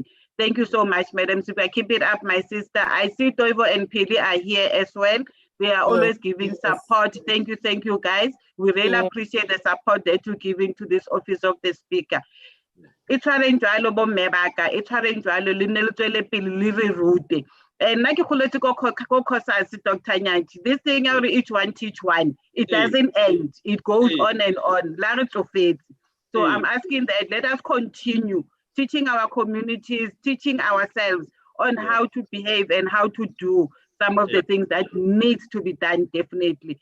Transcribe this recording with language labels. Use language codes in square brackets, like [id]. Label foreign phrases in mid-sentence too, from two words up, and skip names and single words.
[en] Thank you so much, Madam Speaker. Keep it up, my sister. I see Toivo and Pili are here as well. They are always giving support. Thank you, guys. We really appreciate the support that you're giving to this office of the speaker. It's a njalo bo mebaka, it's a njalo linelo tswele pele le re rute. And like political causes, Dr. Nyati, this thing each one teach one. It doesn't end. It goes on and on. So I'm asking that let us continue teaching our communities, teaching ourselves on how to behave and how to do some of the things that needs to be done, definitely.